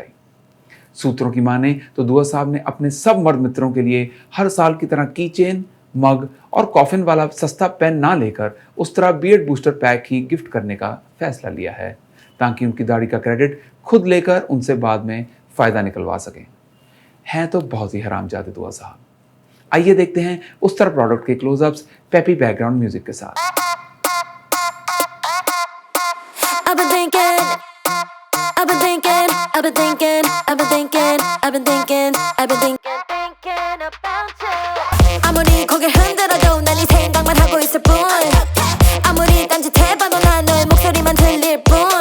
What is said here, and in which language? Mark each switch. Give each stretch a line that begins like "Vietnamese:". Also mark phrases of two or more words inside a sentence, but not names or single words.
Hindi: सूत्रों की माने तो दुआ साहब ने अपने सब मर्द मित्रों के लिए हर साल की तरह की चेन, मग और कॉफिन वाला सस्ता पेन ना लेकर उस तरह
English: beard booster pack
Hindi: ही गिफ्ट करने का फैसला लिया है, ताकि उनकी दाढ़ी का क्रेडिट खुद लेकर उनसे बाद में फायदा निकलवा सकें। हैं तो बहुत ही हरामजादे दुआ साहब। आइए देखते हैं उस तरह प्रोडक्ट के क्लोजअप्स
English: peppy background music
Hindi: के साथ।
Korean: 아무리 고개 흔들어도 난 네 생각만 하고 있을 뿐 아무리 딴짓해봐도 난 너의 목소리만 들릴 뿐